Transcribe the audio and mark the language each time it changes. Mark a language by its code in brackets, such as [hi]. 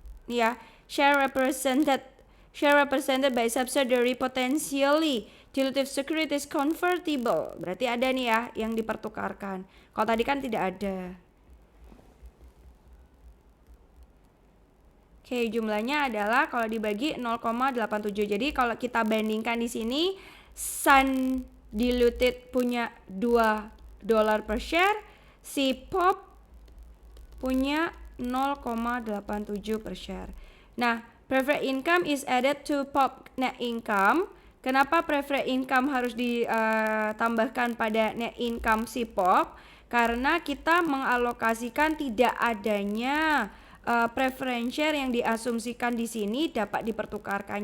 [en] Nih ya, share represented by subsidiary potentially dilutive securities convertible. [id] Berarti ada nih ya yang dipertukarkan. Kalau tadi kan tidak ada. Oke, jumlahnya adalah kalau dibagi 0,87. Jadi kalau kita bandingkan di sini, Sun diluted punya $2 per share, si POP punya 0,87 per share. [en] Nah, preferred income is added to POP net income. [id] Kenapa preferred income harus ditambahkan pada net income si POP? Karena kita mengalokasikan tidak adanya preference share yang diasumsikan di sini dapat dipertukarkan.